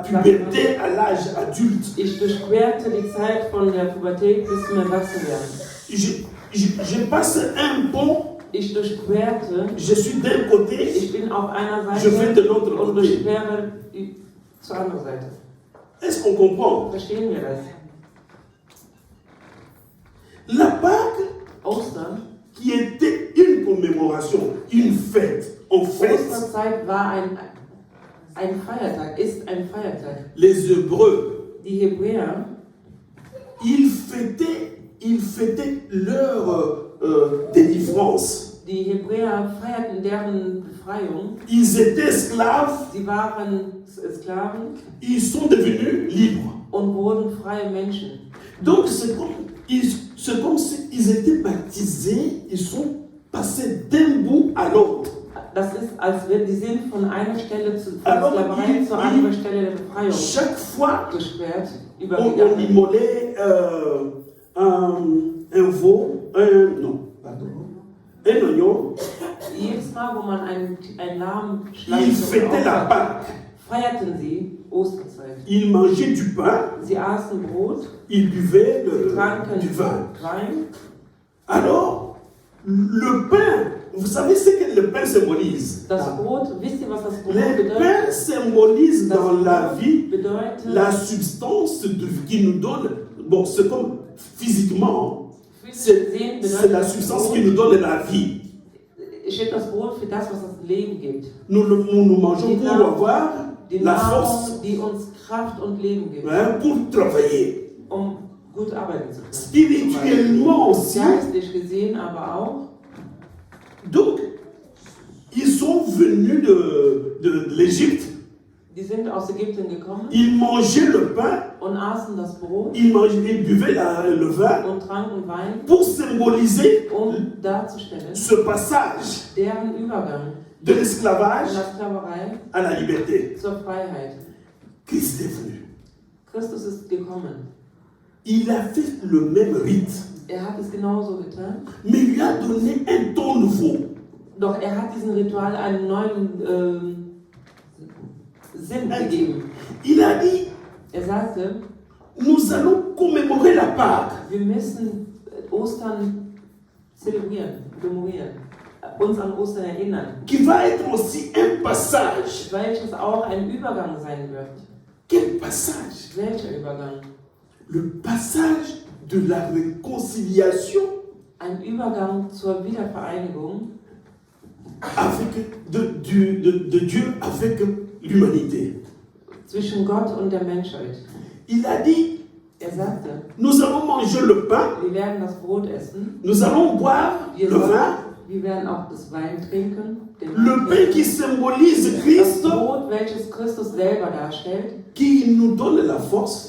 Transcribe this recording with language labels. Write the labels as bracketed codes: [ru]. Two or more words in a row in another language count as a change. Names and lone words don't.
[de] wir, [fr] puberté à l'âge adulte. [de] ich durchquerte die Zeit von der Pubertät bis zum Erwachsenwerden. [fr] Je passe un pont, [de] Ich durchquerte, [fr] je suis d'un côté, [de] ich bin auf einer [fr] je vais de [de] Seite [fr] l'autre [de] und [fr] côté. [de] durchquere zur anderen Seite. [fr] Est-ce qu'on comprend? [de] Verstehen wir das? [fr] La Pâque, [de] Ostern, [fr] qui était une commémoration, une fête, en fait, [de] Osterzeit war ein Feiertag, ist ein Feiertag. [fr] les Hébreux, [de] Die Hebräer, [fr] ils fêtaient leur délivrance. [de] die Hebräer feierten deren Befreiung. [fr] Ils étaient esclaves, [de] Sie waren Sklaven [fr] ils sont devenus libres. [de] und wurden freie Menschen. [fr] Donc c'est comme s'ils étaient baptisés, ils sont passés d'un bout à l'autre. [de] das ist, als wenn die sind von einer Stelle von [fr] Alors, [de] Sklaverei zur anderen Stelle der Befreiung [fr] chaque fois, geschwert, on [de] übergegangen. [fr] immolait un veau, un oignon, [de] Jedes Mal, wo man ein Lamm [fr] ils [de] schlachtet, [fr] fêtaient la Pâque. [de] feierten sie Osterzeit. [fr] Ils mangeaient du pain, [de] Sie aßen Brot, [fr] ils buvaient [de] tranken [fr] du vin. [de] Wein. [fr] Alors, le pain, vous savez ce que le pain symbolise? [de] Das Brot, wisst ihr, was das Brot [fr] Le [de] bedeutet? [fr] pain symbolise dans la vie [de] Bedeutet, [fr] la substance qui nous donne, bon, c'est comme physiquement, [de] physisch gesehen [fr] c'est la [de] bedeutet [fr] substance [de] das [fr] qui nous donne la vie. [de] steht das Brot für das, was das Leben gibt. [fr] Nous mangeons pour avoir [de] Die [fr] la force, [de] Nahrung, die uns Kraft und Leben gibt, [fr] pour travailler. [de] gut arbeiten zu können. [fr] Spirituellement aussi. [de] Geistlich gesehen aber auch. [fr] Donc, ils sont venus de l'Égypte. [de] Die sind aus Ägypten gekommen [fr] Ils mangeaient le pain, [de] und aßen das Brot [fr] ils buvaient le vin [de] und tranken Wein, [fr] pour symboliser [de] darzustellen, [fr] ce passage [de] deren Übergang [fr] de [de] von [fr] l'esclavage [de] der Sklaverei [fr] à la liberté. [de] zur Freiheit. [fr] Christ est venu. [de] Christus ist gekommen. [fr] Il a fait le même rite, [de] Hat es genauso getan. [fr] mais il lui a donné un ton nouveau. [de] Doch hat diesem Ritual einen neuen Sinn gegeben. [fr] Il a dit, [de] Sagte, [fr] nous allons commémorer la Pâque. [de] wir müssen Ostern zelebrieren, memorieren, uns an Ostern erinnern, [fr] Qui va être aussi un passage. [de] welches auch ein Übergang sein wird. [fr] Quel passage? [de] Welcher Übergang? [fr] Le passage de la réconciliation [de] Ein Übergang zur Wiedervereinigung [fr] avec de Dieu avec l'humanité. [de] zwischen Gott und der Menschheit. [fr] Il a dit, [de] Sagte, [fr] nous allons manger le pain, [de] wir werden das Brot essen, [fr] nous allons boire le vin, [de] wir werden auch das Wein trinken, den [fr] le [de] Wein [fr] pain qui [de] trinken. [fr] symbolise [de] Das [fr] Christ, [de] Brot, welches Christus selber darstellt, [fr] qui nous donne la force,